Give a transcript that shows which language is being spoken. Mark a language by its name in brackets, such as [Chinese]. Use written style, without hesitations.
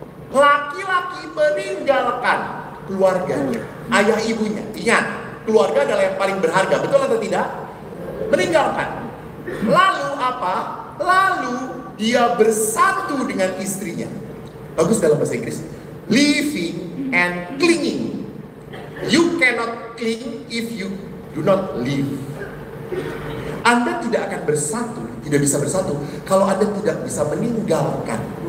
[Indonesian] Laki-laki meninggalkan keluarganya, ayah ibunya. Ingat, keluarga adalah yang paling berharga, betul atau tidak? Meninggalkan. Lalu apa? Lalu dia bersatu dengan istrinya. Bagus dalam bahasa Inggris. [English] Living and clinging. You cannot cling if you do not live. [Indonesian] Anda tidak akan bersatu, tidak bisa bersatu kalau Anda tidak bisa meninggalkan.